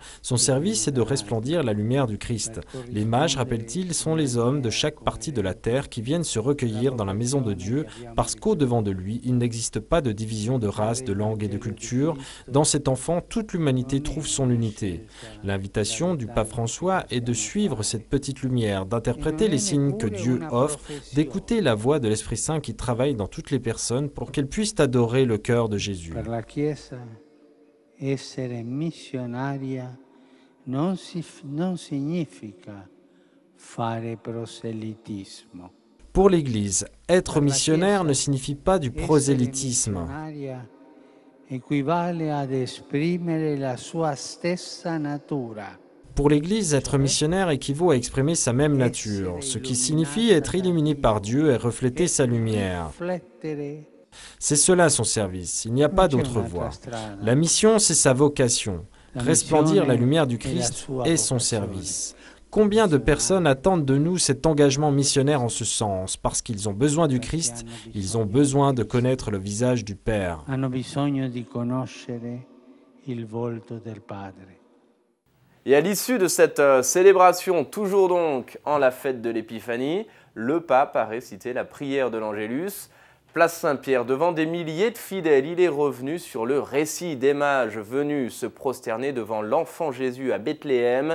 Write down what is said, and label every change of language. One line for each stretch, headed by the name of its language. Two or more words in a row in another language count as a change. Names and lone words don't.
French: Son service est de resplendir la lumière du Christ. Les mages, rappelle-t-il, sont les hommes de chaque partie de la terre qui viennent se recueillir dans la maison de Dieu parce qu'au-devant de lui, il n'existe pas de division de race, de langue et de culture. Dans cet enfant, toute l'humanité trouve son unité. L'invitation du pape François est de suivre cette petite lumière, d'interpréter les signes que Dieu offre, d'écouter la voix de l'Esprit Saint qui travaille dans toutes les personnes pour qu'elles puissent adorer le cœur de Jésus.
Italian: Essere missionaria non significa fare proselitismo.
French: Pour l'Église, être missionnaire ne signifie pas du prosélytisme.
Italian: Equivale ad esprimere la sua stessa natura.
French: Pour l'Église, être missionnaire équivaut à exprimer sa même nature, ce qui signifie être illuminé par Dieu et refléter sa lumière. C'est cela son service, il n'y a pas d'autre voie. La mission, c'est sa vocation. Resplendir la lumière du Christ est son service. Combien de personnes attendent de nous cet engagement missionnaire en ce sens? Parce qu'ils ont besoin du Christ, ils ont besoin de connaître le visage du Père.
Italian: il volto del Padre.
French: Et à l'issue de cette célébration, toujours donc en la fête de l'Épiphanie, le pape a récité la prière de l'Angélus. Place Saint-Pierre, devant des milliers de fidèles, il est revenu sur le récit des mages venus se prosterner devant l'enfant Jésus à Bethléem.